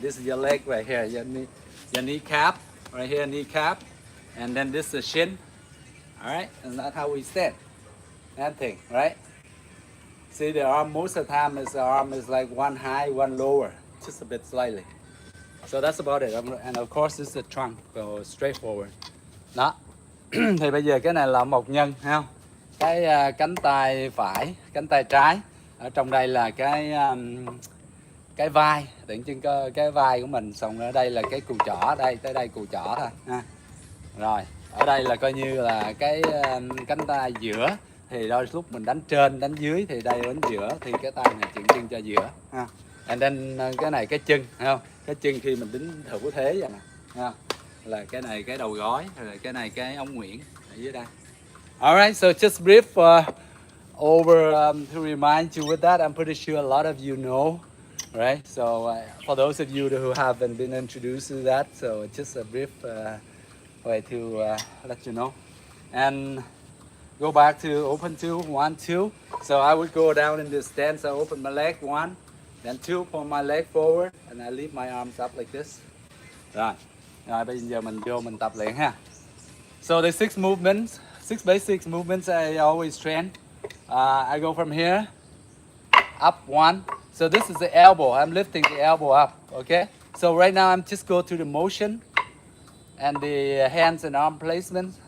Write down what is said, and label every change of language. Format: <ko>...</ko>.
<en>This is your leg right here, your kneecap right here, kneecap, and then this is shin, all right, and that's how we stand. That thing, right? See the arm, most of the time the arm is like one high, one lower, just a bit slightly. So that's about it. And of course this is the trunk, so straightforward.</en> <vi>Đó. Thì bây giờ cái này là một nhân, thấy không? Cái cánh tay phải, cánh tay trái. Ở trong đây là cái vai, tượng trưng cái vai của mình. Xong ở đây là cái cùi chỏ, đây tới đây cùi chỏ thôi ha. Rồi, ở đây là coi như là cái cánh tay giữa. Thì đôi lúc mình đánh trên, đánh dưới thì đây đánh giữa thì cái tay này tượng trưng cho giữa ha.</vi> <en>And then</en> <vi>cái này cái chân, thấy không? Cái chân khi mình đứng thủ thế vậy nè, ha. Là cái này cái đầu gối, rồi cái này cái ống nguyễn ở dưới đây.</vi> <en>Alright, so just brief over to remind you with that. I'm pretty sure a lot of you know, right? So for those of you who haven't been introduced to that, so just a brief way to let you know. And go back to open two, 1, 2. So I would go down in this stance. I open my leg, 1, then 2, pull my leg forward, and I leave my arms up like this.</en> <vi>Rồi, rồi bây giờ mình vô mình tập luyện ha.</vi> <en>So the 6 movements, 6 basic movements I always train. I go from here, up 1. So this is the elbow. I'm lifting the elbow up, okay? So right now I'm just go to the motion and the hands and arm placement.</en>